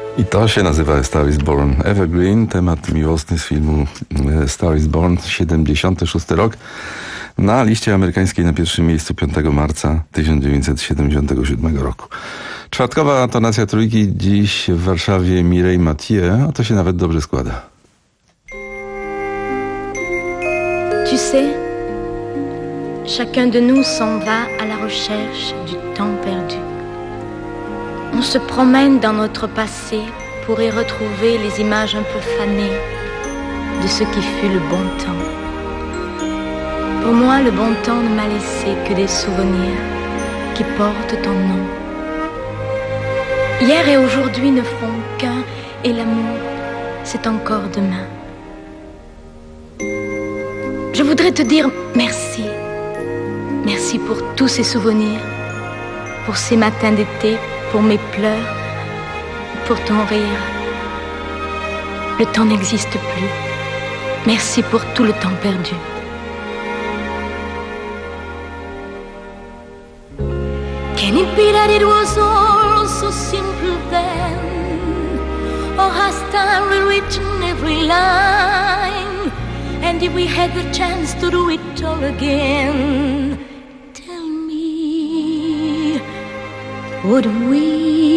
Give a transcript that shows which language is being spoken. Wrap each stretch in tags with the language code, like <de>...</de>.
<pl>To się nazywa A Star Is Born. Evergreen, temat miłosny z filmu A Star Is Born, 76 rok. Na liście amerykańskiej na pierwszym miejscu 5 marca 1977 roku. Czwartkowa tonacja trójki, dziś w Warszawie Mireille Mathieu, a to się nawet dobrze składa.</pl> <fr>Tu sais, chacun de nous s'en va à la recherche du temps perdu. On se promène dans notre passé pour y retrouver les images un peu fanées de ce qui fut le bon temps. Pour moi, le bon temps ne m'a laissé que des souvenirs qui portent ton nom. Hier et aujourd'hui ne font qu'un, et l'amour, c'est encore demain. Je voudrais te dire merci. Merci pour tous ces souvenirs, pour ces matins d'été, pour mes pleurs, pour ton rire. Le temps n'existe plus. Merci pour tout le temps perdu.</fr> <en>Can it be that it was all so simple then? Or has time rewritten every line? And if we had the chance to do it all again, tell me, would we?</en>